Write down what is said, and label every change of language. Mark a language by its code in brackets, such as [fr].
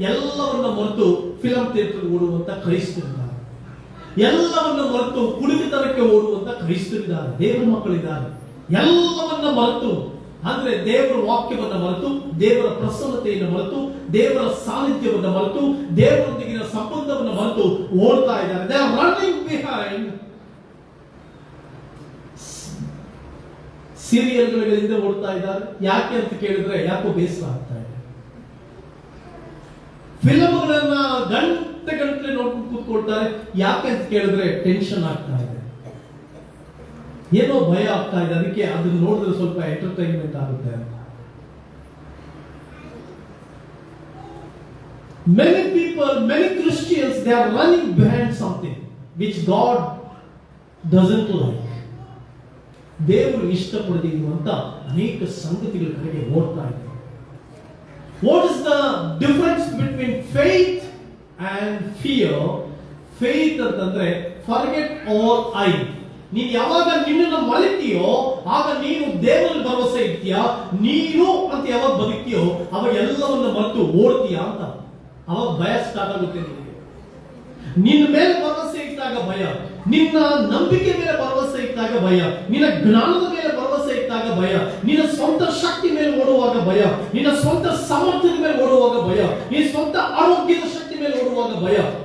[kn] ಎಲ್ಲವನ್ನ ಮರೆತು film theatre ಓಡುವಂತ ಕ್ರೈಸ್ತರಿದ್ದಾರೆ, ಎಲ್ಲವನ್ನ ಮರೆತು ಕುಡಿತನಕ್ಕೆ ಓಡುವಂತ ಕ್ರೈಸ್ತರಿದ್ದಾರೆ, ದೇವರ ಮಕ್ಕಳಿದ್ದಾರೆ. ಎಲ್ಲವನ್ನ ಮರೆತು, ಅಂದ್ರೆ ದೇವರ ವಾಕ್ಯವನ್ನ ಮರೆತು, ದೇವರ ಪ್ರಸನ್ನತೆಯನ್ನು ಮರೆತು, ದೇವರ ಸಾನ್ನಿಧ್ಯವನ್ನು ಮರೆತು, ದೇವರೊಂದಿಗಿನ ಸಂಬಂಧವನ್ನು ಮರೆತು ಓಡ್ತಾ ಇದ್ದಾರೆ. [en] They are running behind [kn] ಸೀರಿಯಲ್ಗಳಿಂದ ಓಡ್ತಾ ಇದ್ದಾರೆ. ಯಾಕೆ ಅಂತ ಕೇಳಿದ್ರೆ ಯಾಕೋ ಬೇಸರ ಆಗ್ತಾ ಇದೆ. ಫಿಲಂಗಳನ್ನ ಗಂಟೆ ಗಂಟೆ ನೋಡ್ಕೊಂಡು ಕೂತ್ಕೊಳ್ತಾರೆ. ಯಾಕೆ ಅಂತ ಕೇಳಿದ್ರೆ ಟೆನ್ಷನ್ ಆಗ್ತಾ ಇದೆ, ಏನೋ ಭಯ ಆಗ್ತಾ ಇದೆ. ಅದಕ್ಕೆ ಅದನ್ನ ನೋಡಿದ್ರೆ ಸ್ವಲ್ಪ ಎಂಟರ್ಟೈನ್ಮೆಂಟ್ ಆಗುತ್ತೆ. [en] Many people, many Christians, they are running behind something which God doesn't like. [kn] ದೇವರು ಇಷ್ಟಪಡದೆ ಇರುವಂತ ಅನೇಕ ಸಂಗತಿಗಳ ಕಡೆಗೆ ಓಡ್ತಾ ಇದ್ದಾರೆ. [en] What is the difference between faith and fear? Faith [kn] ಅಂತಂದ್ರೆ [en] Forget all I. [kn] ನೀನು ಯಾವಾಗ ನಿನ್ನನ್ನು ಮರೆತೀಯೋ ಆಗ ನೀನು ದೇವರಲ್ಲಿ ಭರವಸೆ ಇಡ್ತೀಯ. ನೀನು ಅಂತ ಯಾವಾಗ ಬದುಕ್ತೀಯೋ ಅವಾಗ ಎಲ್ಲವನ್ನ ಮರೆತು ಓಡ್ತೀಯ ಅಂತ. ಅವಾಗ ಭಯ ಸ್ಟಾರ್ಟ್ ಆಗುತ್ತೆ ನಿನಗೆ. ನಿನ್ನ ಮೇಲೆ ಭರವಸೆ ಇಟ್ಟಾಗ ಭಯ, ನಿನ್ನ ನಂಬಿಕೆ ಮೇಲೆ ಭರವಸೆ ಇಟ್ಟಾಗ ಭಯ, ನಿನ್ನ ಜ್ಞಾನದ ಮೇಲೆ ಭರವಸೆ ಇಟ್ಟಾಗ ಭಯ, ನಿನ್ನ ಸ್ವಂತ ಶಕ್ತಿ ಮೇಲೆ ಓಡುವಾಗ ಭಯ, ನಿನ್ನ ಸ್ವಂತ ಸಾಮರ್ಥ್ಯದ ಮೇಲೆ ಓಡುವಾಗ ಭಯ, ನಿನ್ನ ಸ್ವಂತ ಆರೋಗ್ಯದ ಶಕ್ತಿ ಮೇಲೆ ಓಡುವಾಗ ಭಯ.